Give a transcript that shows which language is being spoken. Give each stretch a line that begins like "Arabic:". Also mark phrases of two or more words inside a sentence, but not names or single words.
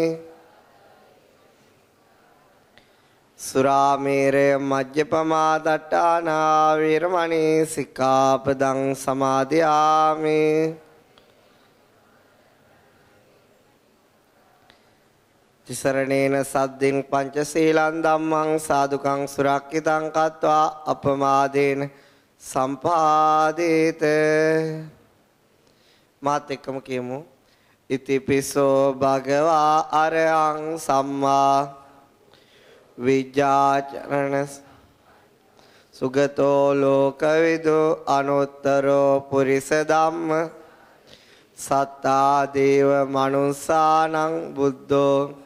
Pali: සුරාමේරය මජ්ජපමා දට්ඨානා වීරමණී සික්ඛාපදං සමාදියාමි තිසරණේන සද්දින් පංචශීලං ධම්මං සාදුකං සුරක්ඛිතං කତ୍වා අපමාදේන සම්පාදේත
Sinhala: මාත් එක්කම කියමු
Pali: ඉතිපිසෝ භගවා අරහං සම්මා විජ්ජාචරණ සුගතෝ ලෝකවිදු අනුත්තරෝ පුරිස ධම්ම සත්තා දේව මනුස්සානං බුද්ධෝ